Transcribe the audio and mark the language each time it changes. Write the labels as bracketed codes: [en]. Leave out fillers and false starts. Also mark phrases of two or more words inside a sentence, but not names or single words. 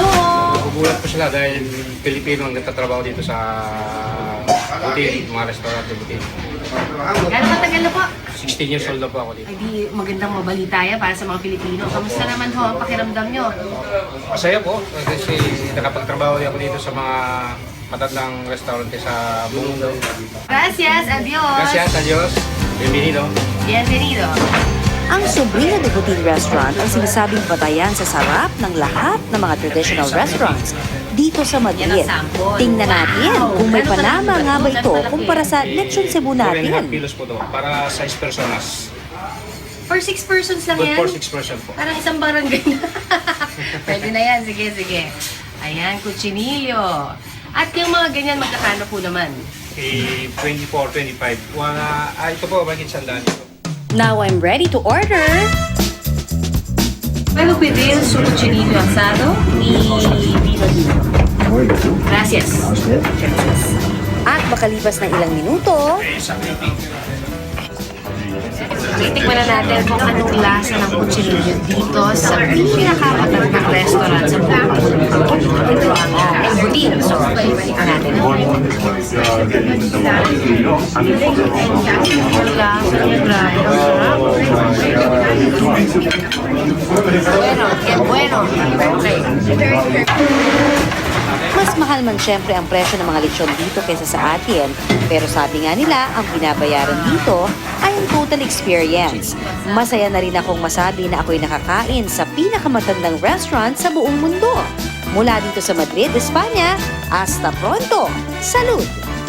[tl] Nagugulat po sila dahil Pilipino ang nagtatrabaho dito sa hotel, mga restaurant de Botín. Gano'ng matagal na po? [en] 16 years old [tl] na po ako dito. Ay di magandang mabalita yan para sa mga Pilipino. Kamusta naman ho ang pakiramdam nyo? Masaya po kasi nakapagtrabaho ako dito sa mga matandang restaurant sa buong mundo. [es] Gracias, adios! Gracias, adios. Bienvenido. Bienvenido! [tl] Ang Sobrino de Botín Restaurant ang sinasabing batayan sa sarap ng lahat ng mga [en] traditional restaurants [tl] dito sa Madrid. Tingnan natin kung may panama nga ba ito kumpara sa lechon Cebu 4.5 natin. kilos po to [es] para 6 personas. [en] For 6 persons lang Good [tl] yan? [en] for 6 person po. [tl] Parang isang barangay na. Pwede na yan. Sige, sige. Ayan, kutsinilyo. At yung mga ganyan, magkakano po naman? 24, 25. Ito po, bagit sandaan ito. [en] Now I'm ready to order! [es] Puedo pedir su cochinillo asado y vino tinto. Gracias. Gracias. [tl] At makalipas ng ilang minuto, Titikman na natin kung anong lasa ng kutsinilyo dito sa pinakamatandang restaurant sa buong mundo. Ito ang El Botín. So, balikan natin. Ang lasa niya, grabe. Ang sarap. [es] Bueno, que bueno. [tl] Okay. mas mahal man syempre ang presyo ng mga lechon dito kaysa sa atin. Pero sabi nga nila, ang binabayaran dito ay ang total experience. Masaya na rin akong masabi na ako'y nakakain sa pinakamatandang restaurant sa buong mundo. Mula dito sa Madrid, Espanya, [es] hasta pronto! Salud!